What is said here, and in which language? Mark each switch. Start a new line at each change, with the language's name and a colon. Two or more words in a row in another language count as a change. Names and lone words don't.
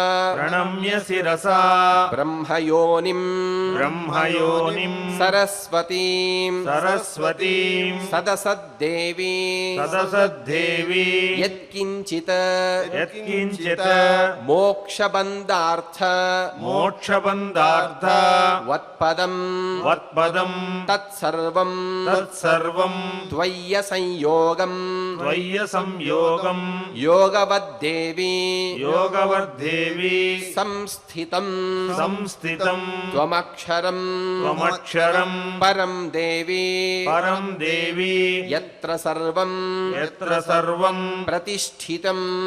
Sanskrit: బ్రహ్మయోనిం సరస్వతీం సదసద్దేవీ యత్కించిత్ మోక్షబంధార్థ వత్పదం తత్సర్వం త్వయ్య సంయోగం त्वय्य संयोगं योगवद्देवी योगवद्देवी संस्थितं संस्थितं त्वमक्षरं परं देवी यत्र सर्वं प्रतिष्ठितम्